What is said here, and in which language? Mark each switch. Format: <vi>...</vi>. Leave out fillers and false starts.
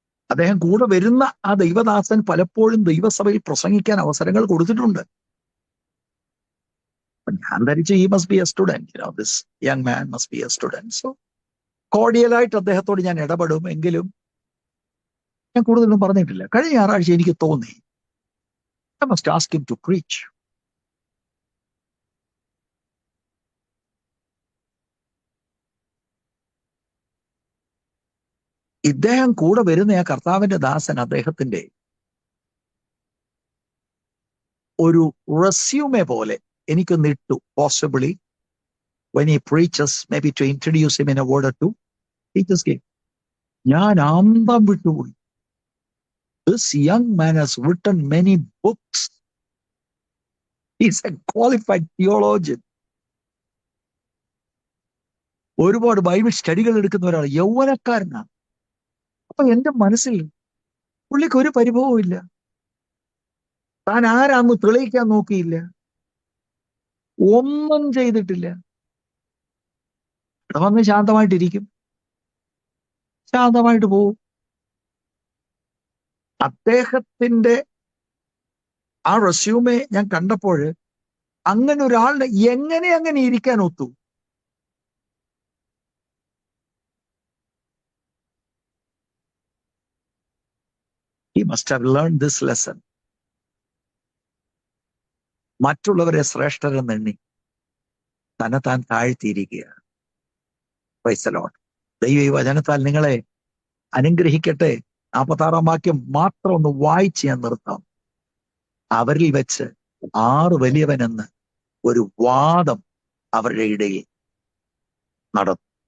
<ml>അദ്ദേഹം കൂടെ വരുന്ന ആ ദൈവദാസൻ പലപ്പോഴും ദൈവസഭയിൽ പ്രസംഗിക്കാൻ അവസരങ്ങൾ കൊടുത്തിട്ടുണ്ട്. ഞാൻ ധരിച്ചു</ml> <en>ഈ must be a student, this young man must be a student.</en> <ml>So കോർഡിയലായിട്ട് അദ്ദേഹത്തോട് ഞാൻ ഇടപെടും. എങ്കിലും ഞാൻ കൂടുതലൊന്നും പറഞ്ഞിട്ടില്ല. കഴിഞ്ഞ ഞായറാഴ്ച എനിക്ക് തോന്നി</ml> <en>I must ask him to preach.</en> <ml>ഇദ്ദേഹം കൂടെ വരുന്ന ആ കർത്താവിന്റെ ദാസൻ അദ്ദേഹത്തിന്റെ ഒരു റെസ്യൂമെ പോലെ എനിക്കൊന്ന് ഇട്ടു.</ml> <en>Possibly when he preaches, maybe to introduce him in a word or two. He just gave.</en> <ml>ഞാൻ അന്തം വിട്ടുപോയി.</ml> <en>This young man has written many books. He's a qualified theologian.</en> <ml>ഒരുപാട് ബൈബിൾ സ്റ്റഡികൾ എടുക്കുന്ന ഒരാൾ, യൗവനക്കാരനാണ്. അപ്പൊ എന്റെ മനസ്സിൽ പുള്ളിക്ക് ഒരു പരിഭവവും ഇല്ല. താൻ ആരാന്ന് തെളിയിക്കാൻ നോക്കിയില്ല, ഒന്നും ചെയ്തിട്ടില്ല. ഇവിടെ വന്ന് ശാന്തമായിട്ടിരിക്കും, ശാന്തമായിട്ട് പോവും. അദ്ദേഹത്തിന്റെ ആ റെസ്യൂമെ ഞാൻ കണ്ടപ്പോൾ അങ്ങനെ ഒരാളിനെ എങ്ങനെ ഇരിക്കാൻ ഒത്തു?</ml> <en>He must have learned this lesson.</en> <ml>മറ്റുള്ളവരെ ശ്രേഷ്ഠരെന്നെണ്ണി താൻ താഴ്ത്തിയിരിക്കുകയാണ്.</ml> <en>Praise the lord.</en> <ml>ദൈവ ഈ വചനത്താൽ നിങ്ങളെ അനുഗ്രഹിക്കട്ടെ. 46-ാം വാക്യം മാത്രം ഒന്ന് വായിച്ച് ഞാൻ നിർത്താം. അവരിൽ വെച്ച് 6 വലിയവനെന്ന് ഒരു വാദം അവരുടെ ഇടയിൽ നടന്നു.</ml>